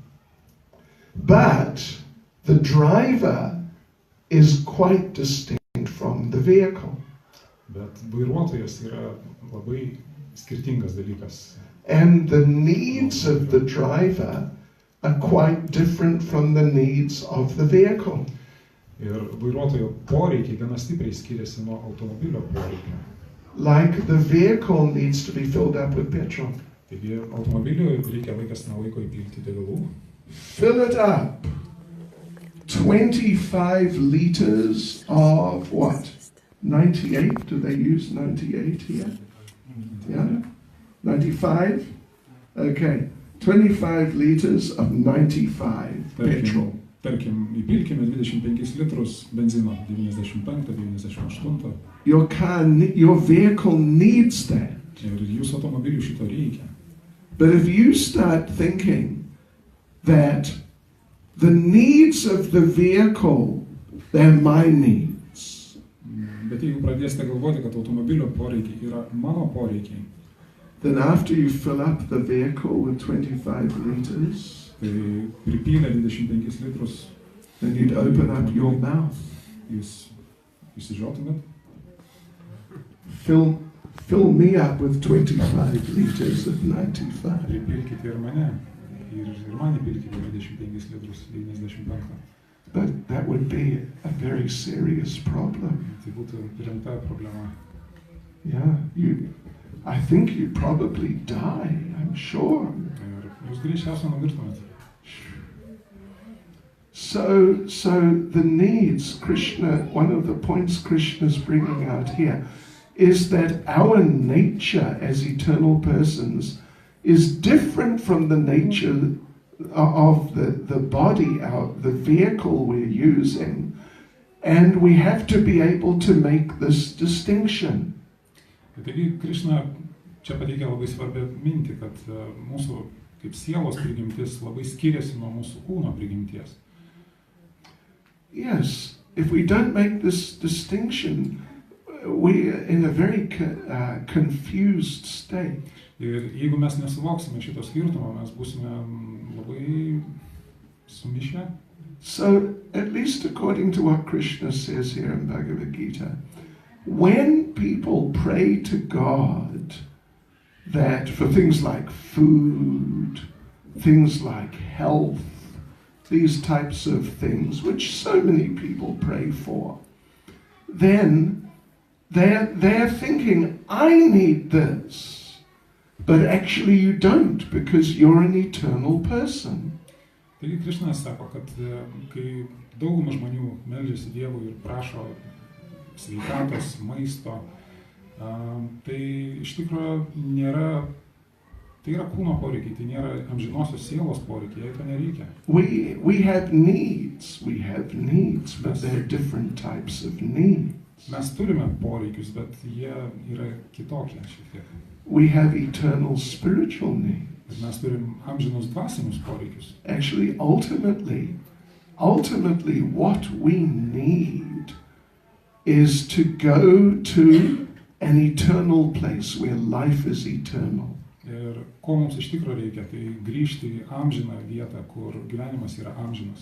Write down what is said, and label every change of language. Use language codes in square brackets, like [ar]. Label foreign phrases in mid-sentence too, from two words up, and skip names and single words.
[en] But the driver is quite distinct from the vehicle. [lt] Bet vairuotojas yra labai skirtingas dalykas. [en] And the needs of the driver are quite different from the needs of the vehicle. [lt] Ir vairuotojo poreikiai gana stipriai skiriasi nuo automobilio poreikio. [en] Like the vehicle needs to be filled up with petrol. [lt] Taigi automobiliui reikia laikas nuo laiko įpilti degalų. [en] Fill it up. 25 liters of what? 98? Do they use 98 here? Yeah? 95? Okay. 25 liters of 95 petrol. [lt] Tarkim, įpilkime 25 litrus benzino, 95, 98. [en] Your vehicle needs that. [lt] Ir jūsų automobiliui šito reikia. [en] But if you start thinking that the needs of the vehicle, they're my needs. [lt] Bet jeigu pradėsite galvoti, kad automobilio poreikiai yra mano poreikiai, [en] then after you fill up the vehicle with 25 liters, [lt] tai pripylę 25 litrus, [en] then you'd open up your mouth. [lt] Jūs įsižiotumėt? [en] Fill me up with 25 liters of 95. [lt] Pripilkite ir mane. Ir man įpilkite 25 litrus 95. [en] But that would be a very serious problem. [lt] Tai būtų rimta problema. [en] Yeah, I think you'd probably die, I'm sure. [lt] Ir jūs greičiausiai numirtumėt. [en] So the needs, Krishna, one of the points Krishna is bringing out here, is that our nature as eternal persons is different from the nature of the body, the vehicle we're using, and we have to be able to make this distinction. [lt] Taigi Krishna čia pateikia labai svarbią mintį, kad mūsų kaip sielos prigimtis labai skiriasi nuo mūsų kūno prigimties. [en] Yes, if we don't make this distinction, we're in a very confused state. [lt] Ir jeigu mes nesuvoksime šito skirtumo, mes būsime labai sumišę. [en] So, at least according to what Krishna says here in Bhagavad Gita, when people pray to God that for things like food, things like health, these types of things, which so many people pray for, then they're thinking, I need this. But actually you don't, because you're an eternal person. [lt] Taigi Krishna sako, kad kai dauguma žmonių meldžiasi Dievui ir prašo sveikatos, maisto, tai iš tikrųjų nėra, tai yra kūno poreikiai, tai nėra amžinosios sielos poreikiai, jai to nereikia. [en] We have needs, but they're different types of needs. [lt] Mes turime poreikius, bet jie yra kitokie šiek tiek. [en] We have eternal spiritual needs. [lt] Mes turim amžinus dvasinius poreikius. [en] Actually, ultimately, what we need is to go to an eternal place where life is eternal. [lt] Ir ko mums iš tikrųjų reikia, tai grįžti į amžiną vietą, kur gyvenimas yra amžinas.